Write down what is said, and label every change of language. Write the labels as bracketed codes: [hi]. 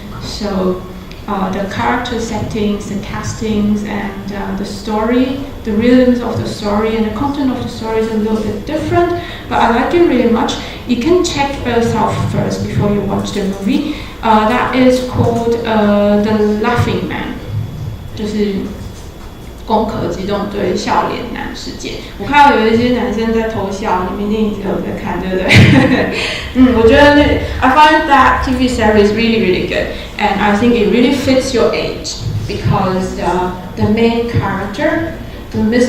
[en] So the character settings, the castings, and the story, the rhythms of the story, and the content of the story is a little bit different. But I like it really much. You can check yourself first before you watch the movie. That is called The Laughing Man， [zh] 就是攻壳机动队笑脸男事件。我看到有一些男生在偷笑，你们一定一直有在看，对不对？我觉得 [en] I find that TV series really really good, and I think it really fits your age because the main character, the